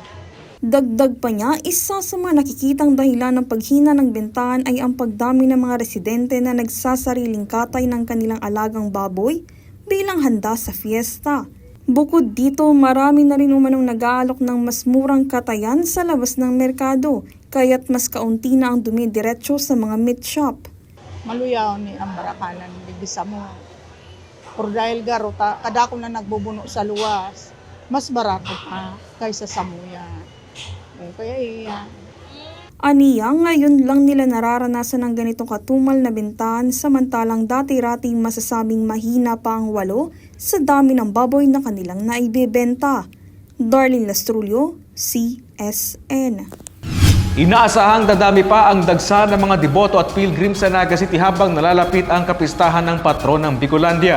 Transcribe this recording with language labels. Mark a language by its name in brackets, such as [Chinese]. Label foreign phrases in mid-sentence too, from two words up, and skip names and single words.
[Filipino] Dagdag pa niya, isa sa mga nakikitang dahilan ng paghina ng bentahan ay ang pagdami ng mga residente na nagsasariling katay ng kanilang alagang baboy bilang handa sa fiesta. Bukod dito, marami na rin umanong nag-aalok ng mas murang katayan sa labas ng merkado, kaya't mas kaunti na ang dumidiretso sa mga [English] meat shop. [Bikol] Maluyaw ni ang barakanan, bibisa mo. Pero dahil garota, kada ko na nagbubuno sa luwas, mas barato pa kaysa sa muya. Kaya iya. [Filipino] Aniya, ngayon lang nila nararanasan ng ganitong katumal na bentahan samantalang dati-rating masasabing mahina pa ang 8 sa dami ng baboy na kanilang naibebenta. Darlene Lastrulio, CSN. Inaasahang dadami pa ang dagsa ng mga deboto at pilgrim sa Naga City habang nalalapit ang kapistahan ng patron ng Bicolandia.